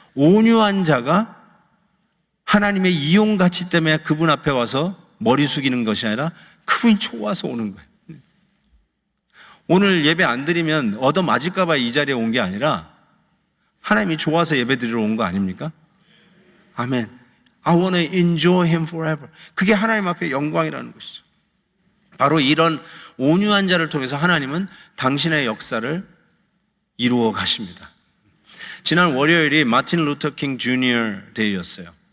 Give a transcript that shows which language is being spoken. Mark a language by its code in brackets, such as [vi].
[ko] 온유한 자가 하나님의 이용 가치 때문에 그분 앞에 와서 머리 숙이는 것이 아니라 그분이 좋아서 오는 거예요. 오늘 예배 안 드리면 얻어 맞을까 봐 이 자리에 온 게 아니라 하나님이 좋아서 예배 드리러 온 거 아닙니까? 아멘. [en] I want to enjoy him forever. [ko] 그게 하나님 앞에 영광이라는 것이죠. 바로 이런 온유한 자를 통해서 하나님은 당신의 역사를 이루어 가십니다. 지난 월요일이 마틴 루터 킹 주니어 데이였어요.